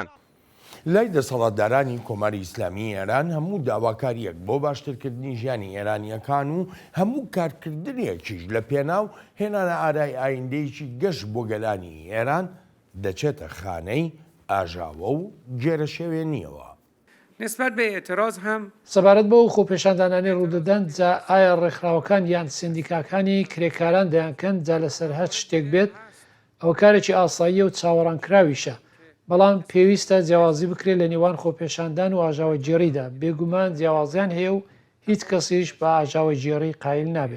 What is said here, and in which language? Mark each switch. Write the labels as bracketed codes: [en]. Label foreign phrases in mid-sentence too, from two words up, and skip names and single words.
[ckb] لای دەسەڵاتدارانی کۆماری ئیسلامی ئێران هەموو داواکاریەک بۆ باشترکردنی ژیانی ئێرانیەکان و هەموو کارکردنێکیش لە پێناو هێنانە ئارای ئایندەیەکی گەشت بۆ گەلانی ئێران دەچێتە خانەی ئاژاوە و گێرەشێوێنیەوە. [fa] نسبت به اعتراض هم [ckb] سەبارەت بۆ خۆپێشاندانانی ڕوودەدەن جا ئایا ڕێکخراوەکان یان سندیکاکانی کرێکاران دەیانکەن جا لەسەر هەر شتێک بێت ئەو کارێکی ئاساییە و چاوەڕانکراویشە. بەڵام پێویستە جیاوازی بکرێت لە نێوان خۆپێشاندان و ئاژاوە جێڕیدا بێگومان جیاوازیان هەیە و هیچ کەسیش بە ئاژاوە جێڕی قایل نابێت.